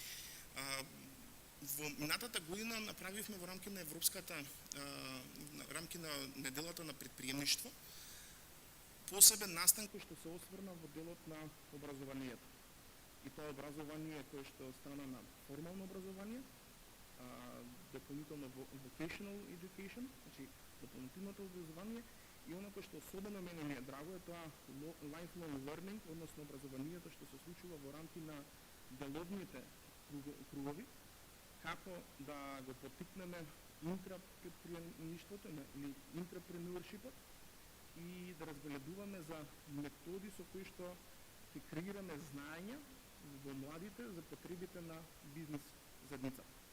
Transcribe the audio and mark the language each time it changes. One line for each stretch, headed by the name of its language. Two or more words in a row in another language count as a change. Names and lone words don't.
Macedonian: Во минатата година направивме во рамки на европската рамки на неделата на предприемништво посебен настан кој што се осврна во делот на образованието. И тоа образование кое што е страна на формално образование, дополнително
English: vocational education,
Macedonian: значи дополнителното образование, и оно кој што особено мене ми е драго е тоа
English: lifelong learning,
Macedonian: односно образованието што се случува во рамки на деловните кругови, како да го поттикнеме интрапредприемништвото или интрапренуршипот и да разгледуваме за методи со кои што ќе креираме знаења во младите за потребите на бизнес заедницата.